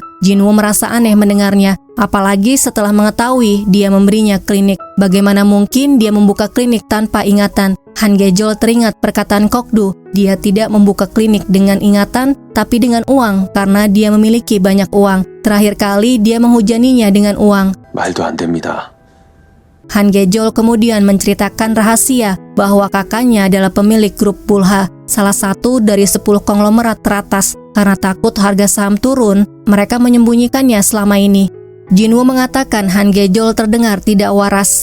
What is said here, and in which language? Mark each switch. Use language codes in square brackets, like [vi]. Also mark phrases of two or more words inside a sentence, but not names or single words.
[id] Jin-woo merasa aneh mendengarnya, apalagi setelah mengetahui dia memberinya klinik. Bagaimana mungkin dia membuka klinik tanpa ingatan? Han Gejol teringat perkataan Kokdu, dia tidak membuka klinik dengan ingatan, tapi dengan uang karena dia memiliki banyak uang. Terakhir kali dia menghujaninya dengan uang. [ko] 말도 안 됩니다. [id] Han Gejol kemudian menceritakan rahasia bahwa kakaknya adalah pemilik grup Bulha, salah satu dari 10 konglomerat teratas. Karena takut harga saham turun, mereka menyembunyikannya selama ini. Jin-woo mengatakan Han Gejol terdengar tidak waras.